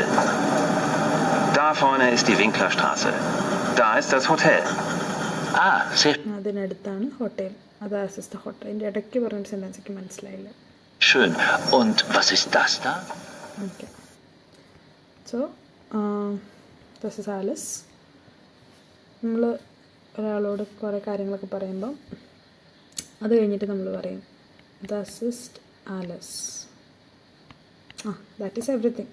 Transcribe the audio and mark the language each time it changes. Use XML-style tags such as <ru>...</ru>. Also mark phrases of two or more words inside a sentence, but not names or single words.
<de>Da vorne ist die Winklerstraße. Da ist das Hotel. Ah, sehr</de> <ml>അതിനടുത്താണ് ഹോട്ടൽ. അത്</ml> <de>ist das Hotel.</de> <ml>അതിൻ്റെ ഇടയ്ക്ക് പറഞ്ഞ സെൻറ്റൻസ് എനിക്ക് മനസ്സിലായില്ല.</ml> <de>schön. Und was ist das da?</de> <en>Okay, so</en> <de>Das ist alles.</de> <ml>നമ്മൾ ഒരാളോട് കുറേ കാര്യങ്ങളൊക്കെ പറയുമ്പം അത് കഴിഞ്ഞിട്ട് നമ്മൾ പറയും</ml> <de>Das ist alles.</de> <en>That is everything.</en>